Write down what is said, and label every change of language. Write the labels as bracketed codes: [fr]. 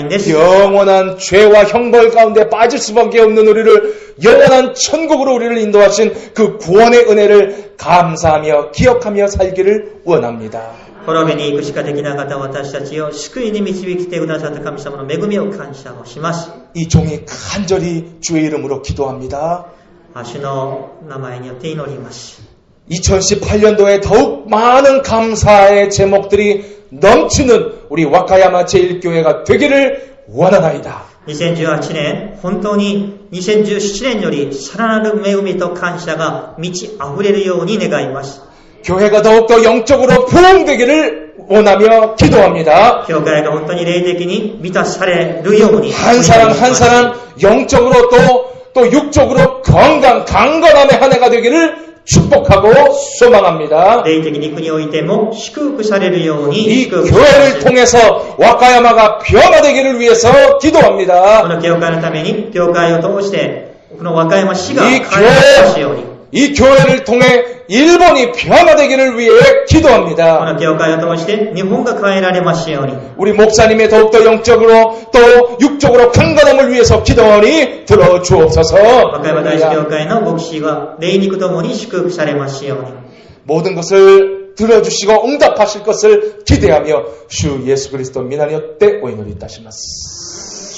[ko] 영원한 죄와 형벌 가운데 빠질 수밖에 없는 우리를 영원한 천국으로 우리를 인도하신 그 구원의 은혜를 감사하며 기억하며 살기를 원합니다. [ja] 滅びに行くしかできなかった私たちを救いに導きてくださった神様の恵みを感謝をします。 [ko] 이 종이 간절히 주의 이름으로 기도합니다. [ja] 主の名前によって祈ります。 [ko] 2018년도에 더욱 많은 감사의 제목들이 넘치는 우리 와카야마 제1교회가 되기를 원하나이다. [ja] 2018年、本当に2017年よりさらなる恵みと感謝が満ち溢れるように願います。 [ko] 교회가 더욱더 영적으로 부흥되기를 원하며 기도합니다. [ja] 教会が本当に霊的に満たされるように [ko] 한 사람 한 사람 영적으로 또 육적으로 강건함의 한 해가 되기를 축복하고 소망합니다. [ja] 霊的肉においても祝福されるように [ko] 이 교회를 통해서 와카야마가 변화되기를 위해서 기도합니다. [ja] この教会のために教会を通してこの和歌山市が変えますように [ko] 이 교회를 통해 일본이 변화되기를 위해 기도합니다. [ja] この教会を通して日本が変えられますように [ko] 우리 목사님의 더욱더 영적으로 또 육적으로 강건함을 위해서 기도하니 들어주옵소서. [ja] 和歌山大師教会の牧師は霊肉ともに祝福されますように [ko] 모든 것을 들어주시고 응답하실 것을 기대하며 주 예수 그리스도 [ja] 미나니よってお祈りいたします。